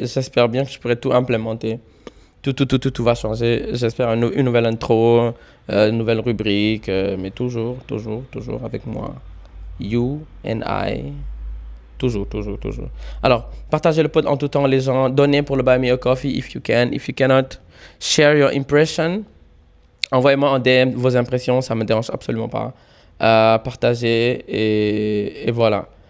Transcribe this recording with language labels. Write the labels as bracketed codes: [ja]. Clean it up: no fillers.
[fr] J'espère bien que je pourrai tout implémenter. Tout va changer. J'espère une nouvelle intro, une nouvelle rubrique, mais toujours avec moi. [en] You and I. [fr] Toujours. Alors, partagez le pod en tout temps, les gens. Donnez pour le Buy Me a Coffee [en] if you can. If you cannot, share your impression. [fr] Envoyez-moi en DM vos impressions, ça ne me dérange absolument pas. Partagez et voilà.